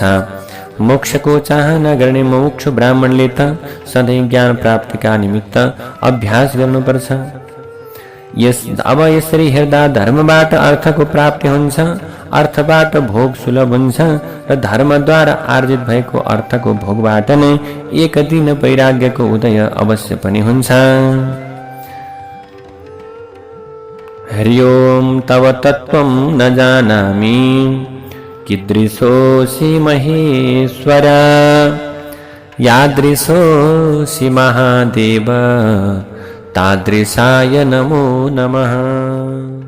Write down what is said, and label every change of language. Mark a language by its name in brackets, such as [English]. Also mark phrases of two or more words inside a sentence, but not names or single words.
[Nepali] मोक्षको चाहना गर्ने मुमुक्षु ब्राह्मणले त सधैँ ज्ञान प्राप्तिका निमित्त अभ्यास गर्नुपर्छ। अब यसरी हेर्दा धर्मबाट अर्थको प्राप्ति हुन्छ, अर्थबाट भोग सुलभ हुन्छ र धर्मद्वारा आर्जित भएको अर्थको भोगबाट नै एक दिन वैराग्यको उदय अवश्य पनि हुन्छ। [Sanskrit] हरि ओम तव तत्त्वं न जानामि कीदृशोऽसि महेश्वर, यादृशोऽसि महादेव, तादृशाय नमो नमः।